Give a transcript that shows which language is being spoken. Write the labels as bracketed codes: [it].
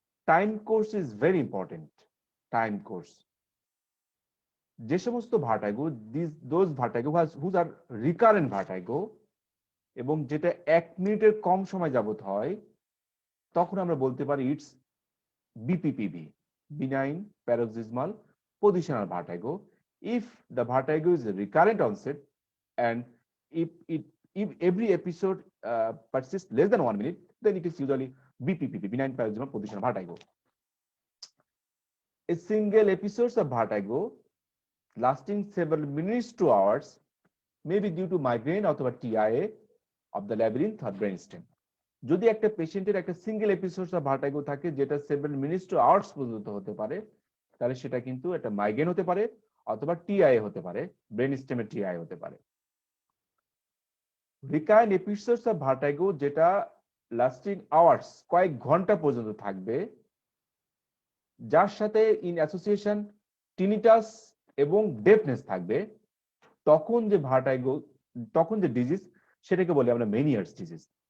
[en] Time course is very important. Time course, যে সমস্ত vertigo, those vertigo whose are recurrent vertigo, [bn] এবং যেটা 1 মিনিটের কম সময় যাবত হয়, তখন আমরা বলতে পারি [en] It's BPPV, benign paroxysmal positional vertigo. If the vertigo is a recurrent onset and if every episode persists less than 1 minute, then it is usually BPPV, benign paroxysmal positional vertigo. A single episode of vertigo lasting several minutes to hours may be due to migraine অথবা TIA of the labyrinth or brainstem. [bn] যদি একটা পেশেন্টের একটা single episode of vertigo থাকে যেটা 7 minutes to hours পর্যন্ত হতে পারে, তাহলে সেটা কিন্তু একটা মাইগ্রেন হতে পারে অথবা টিআই হতে পারে, ব্রেন স্টেমের টিআই হতে পারে। রিকারেন্ট এপিসোডস অফ ভার্টাইগো যেটা লাস্টিং আওয়ার্স, কয়েক ঘন্টা পর্যন্ত থাকবে, যার সাথে ইন অ্যাসোসিয়েশন টিনিটাস এবং ডেফনেস থাকবে, তখন যে ভার্টাইগো, তখন যে ডিজিজ, সেটাকে বলি আমরা মেনিয়ার্স ডিজিজ।